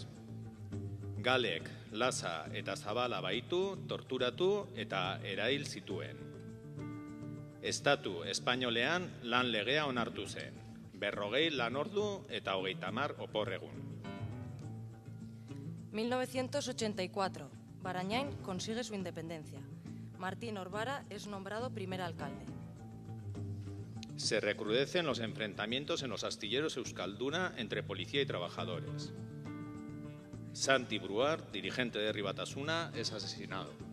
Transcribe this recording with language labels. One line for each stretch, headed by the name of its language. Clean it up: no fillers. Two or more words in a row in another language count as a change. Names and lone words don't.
Basque: Galek, Lasa eta Zabala baitu, torturatu eta erail zituen. Estatu espainolean lan legea onartu zen. 40 lanordu eta 30 opor egun. 1984.
Spanish: Barañain consigue su independencia. Martín Orbara es nombrado primer alcalde. Se recrudecen los enfrentamientos en los astilleros Euskalduna entre policía y trabajadores. Santi Bruar, dirigente de Herri Batasuna, es asesinado.